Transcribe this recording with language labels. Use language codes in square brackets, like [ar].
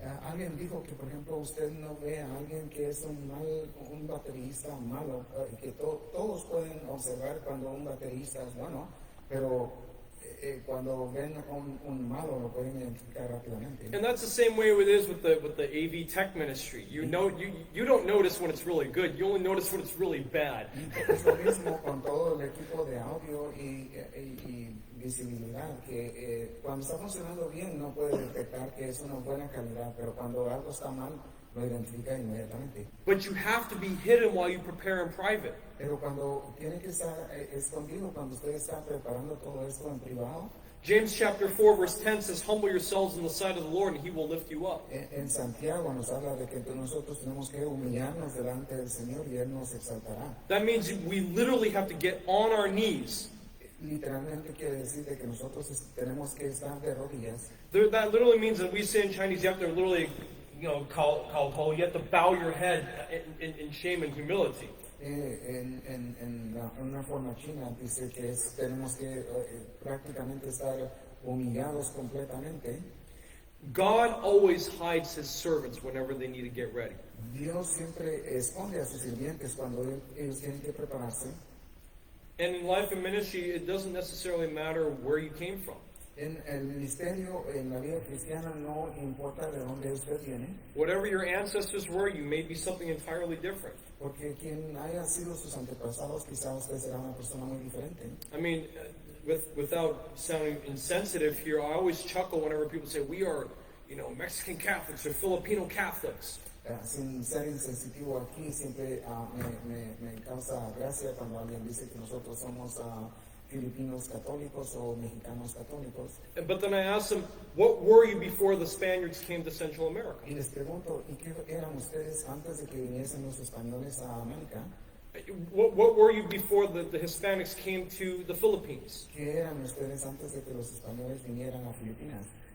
[es] Alguien dijo que, por ejemplo, usted no ve a alguien que es un baterista malo, que todos pueden observar cuando un baterista es bueno, pero cuando ven un malo lo pueden identificar rápidamente. [en] And that's the same way it is with the AV tech ministry. You don't notice when it's really good. You only notice when it's really bad. [es] Es lo mismo con todo el equipo de audio y visibilidad, que cuando está funcionando bien no puede detectar que es una buena calidad, pero cuando algo está mal lo identifica inmediatamente. [en] But you have to be hidden while you prepare in private. [es] Pero cuando tiene que estar escondido, cuando usted está preparando todo esto en privado, [en] James chapter 4 verse 10 says, humble yourselves in the sight of the Lord and he will lift you up. [es] en Santiago nos habla de que nosotros tenemos que humillarnos delante del Señor y Él nos exaltará. [en] That means we literally have to get on our knees. [es] Literalmente quiere decir de que nosotros tenemos que estar de rodillas. [en] That literally means that we say in Chinese, you have to literally, you have to bow your head in shame and humility. [es] En una forma china dice que tenemos que prácticamente estar humillados completamente. [en] God always hides his servants whenever they need to get ready. [es] Dios siempre esconde a sus sirvientes cuando ellos tienen que prepararse. [en] And in life and ministry, it doesn't necessarily matter where you came from. [es] En el ministerio, en la vida cristiana, no importa de dónde usted viene, [en] Whatever your ancestors were, you may be something entirely different. [es] porque quien haya sido sus antepasados, quizá usted será una persona muy diferente. [en] I mean, without sounding insensitive here, I always chuckle whenever people say we are, Mexican Catholics or Filipino Catholics. [es] Sin ser insensitivo aquí, siempre me causa gracia cuando alguien dice que nosotros somos filipinos católicos o mexicanos católicos. [en] But then I ask them, what were you before the Spaniards came to Central America? [es] Y les pregunto, ¿y qué eran ustedes antes de que viniesen los españoles a América? [en] What were you before the Hispanics came to the Philippines? [es] ¿Qué eran ustedes antes de que los españoles vinieran a Filipinas?